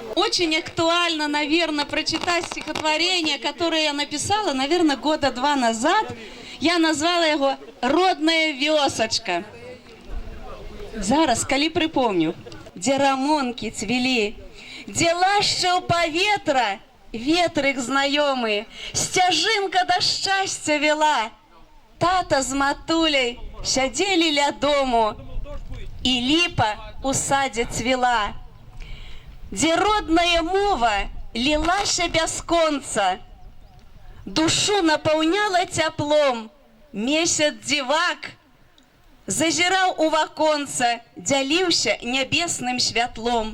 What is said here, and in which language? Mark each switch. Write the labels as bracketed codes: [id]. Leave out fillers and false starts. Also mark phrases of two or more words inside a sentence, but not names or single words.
[ru] очень актуально, наверное, прочитать стихотворение, которое я написала, наверное, года 2 назад. Я назвала его «Родная вёсочка». [be] Зараз, калі припомню, где рамонки цвели, где лашчаў паветра, ветрык знайомы, сцяжынка да шчасця вела, тата з матуляй сядзелі ля дому, і ліпа у садзе цвела. Дзе родная мова лілася бясконца, душу напаўняла цяплом, месяц дзівак зазіраў у ваконца, дзяліўся нябесным святлом.